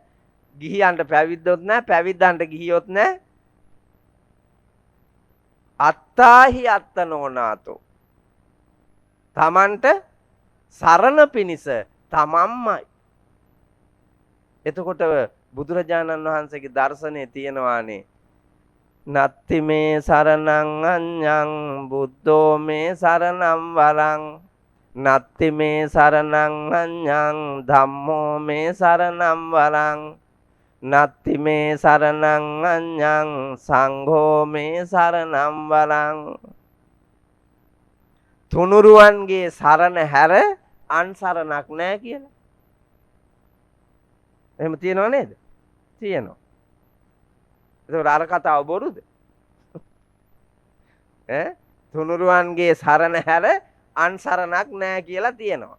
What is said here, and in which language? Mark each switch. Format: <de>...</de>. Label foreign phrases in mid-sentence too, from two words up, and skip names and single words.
<si>ගිහියන්ට පැවිද්දොත් නැහැ, පැවිද්දන්ට ගිහියොත් නැහැ.</si> <pi>අත්තාහි අත්ත නෝනාතෝ.</pi> <si>තමන්ට සරණ පිනිස තමන්මයි. එතකොට බුදුරජාණන් වහන්සේගේ දර්ශනය තියෙනවානේ.</si> <pi>නත්ති මේ සරණං අඤ්ඤං බුද්ධෝ මේ සරණං වරං. නත්ති මේ සරණං අඤ්ඤං ධම්මෝ මේ සරණං වරං. නත්ති මේ සරණං අඤ්ඤං සංඝෝ මේ සරණං වරං.</pi> <si>තුනුරුවන්ගේ සරණ හැර අන් සරණක් නැහැ කියලා. එහෙම තියනව නේද? තියෙනවා. ඒක අර කතාව බොරුද? තුනුරුවන්ගේ සරණ හැර අන් සරණක් නැහැ කියලා තියෙනවා.</si>